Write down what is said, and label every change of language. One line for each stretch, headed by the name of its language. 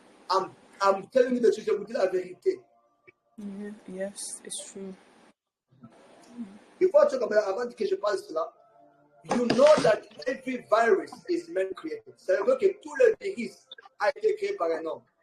English: I'm telling you the truth,
French: je vous dis la vérité.
English: Yeah, yes, it's true. Before I talk about,
French: avant que je parle de cela,
English: you know that every virus is man-created.
French: Ça veut dire que tout le virus a été créé par un homme.